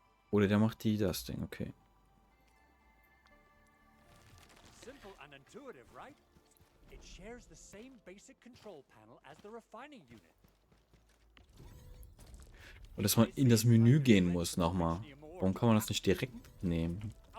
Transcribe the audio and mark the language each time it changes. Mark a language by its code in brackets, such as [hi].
[de] Oder der macht das Ding, okay. [en] Simple and intuitive, right? It shares the same basic control panel as the refining unit. [de] Und dass man in das Menü gehen muss nochmal. Warum kann man das nicht direkt nehmen?